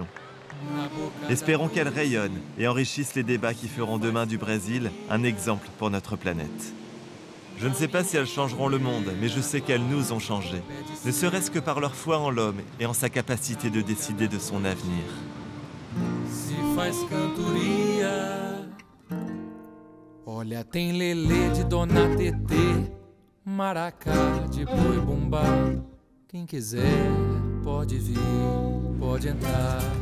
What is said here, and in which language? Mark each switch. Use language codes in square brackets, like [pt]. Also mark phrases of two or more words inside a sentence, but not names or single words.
[fr] Espérons qu'elles rayonnent et enrichissent les débats qui feront demain du Brésil un exemple pour notre planète. Je ne sais pas si elles changeront le monde, mais je sais qu'elles nous ont changé, ne serait-ce que par leur foi en l'homme et en sa capacité de décider de son avenir. [pt] Se faz cantoria. Olha, tem Lelê de Dona Tetê, maracá de boi bumbá. Quem quiser pode vir, pode entrar.